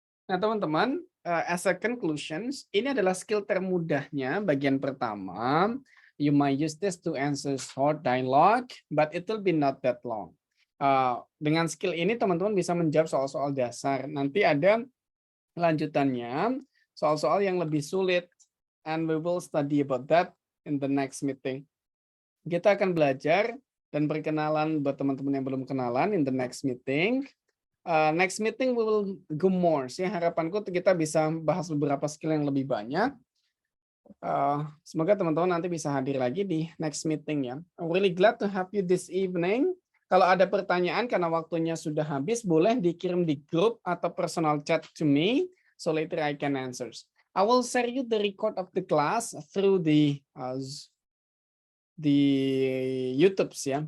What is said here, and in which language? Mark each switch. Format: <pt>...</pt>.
<id>Nah, teman-teman,</id> <en>as a conclusions,</en> <id>ini adalah skill termudahnya bagian pertama.</id> <en>You might use this to answer short dialogue, but it will be not that long.</en> <id>Dengan skill ini teman-teman bisa menjawab soal-soal dasar. Nanti ada lanjutannya, soal-soal yang lebih sulit,</id> <en>and we will study about that in the next meeting.</en> <id>Kita akan belajar dan perkenalan buat teman-teman yang belum kenalan</id> <en>in the next meeting. Next meeting we will go more.</en> <id>Ya, harapanku kita bisa bahas beberapa skill yang lebih banyak. Semoga teman-teman nanti bisa hadir lagi di next meeting ya.</id> <en>I'm really glad to have you this evening.</en> <id>Kalau ada pertanyaan karena waktunya sudah habis, boleh dikirim di grup atau</id> <en>personal chat to me, so later I can answer. I will share you the record of the class through the YouTube ya.</en>